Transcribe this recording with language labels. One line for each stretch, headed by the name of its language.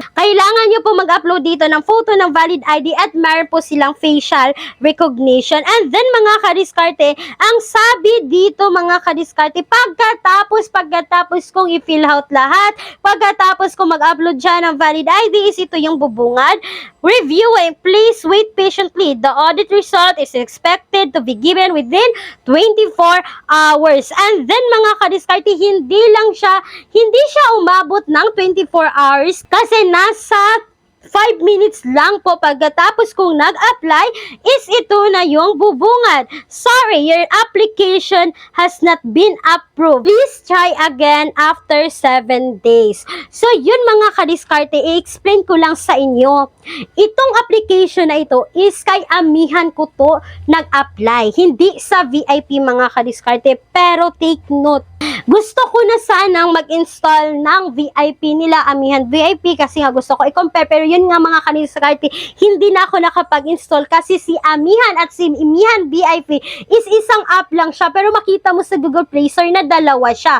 Filipino: Kailangan nyo po mag-upload dito ng photo ng valid ID at meron po silang facial recognition. And then, mga kadiskarte, ang sabi dito mga kadiskarte, pagkatapos kong i-fill out lahat, pagkatapos kong mag-upload dyan ng valid ID is ito yung bubungad.
English: Review and please wait patiently. The audit result is expected to be given within 24 hours.
Filipino: And then mga kadiskarte, hindi siya umabot ng 24 hours kasi nasa 5 minutes lang po pagkatapos kong nag-apply is ito na yung bubungad.
English: Sorry, your application has not been approved. Please try again after 7 days.
Filipino: So, yun mga kadiskarte, i-explain ko lang sa inyo. Itong application na ito is kay amihan ko to nag-apply. Hindi sa VIP mga kadiskarte, pero take note. Gusto ko na sanang mag-install ng VIP nila, amihan VIP, kasi nga gusto ko i-compare, pero yun nga mga kadiskarte, hindi na ako nakapag-install kasi si amihan at si amihan VIP is isang app lang siya, pero makita mo sa Google Play Store na dalawa siya.